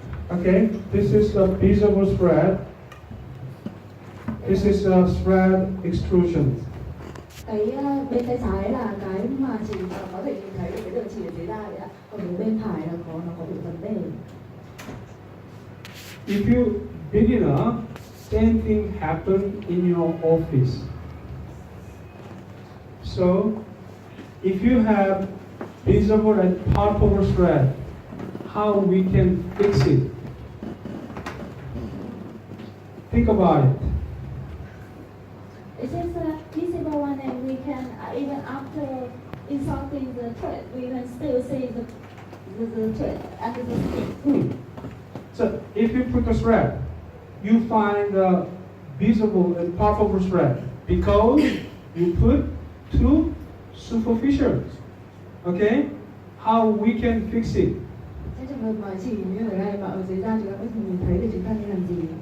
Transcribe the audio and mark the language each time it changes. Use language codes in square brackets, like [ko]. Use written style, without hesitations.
[en] Okay, this is a visible thread. This is a thread extrusion. [vi] Cái bên tay trái là cái mà chỉ có thể nhìn thấy được cái đường chỉ ở dưới da đấy ạ. Còn bên phải là nó có bị vấn đề. [en] If you beginner, same thing happen in your office. So, if you have visible and palpable thread, how we can fix it? Think about it. It is a visible one, and we can even after inserting the thread, we can still see the thread under the skin. So if you put the thread, you find the visible and palpable thread because you put two superficials. Okay? How we can fix it? [vi] Trong trường hợp mà chỉ như ở đây mà ở dưới da chúng ta có thể nhìn thấy thì chúng ta nên làm gì?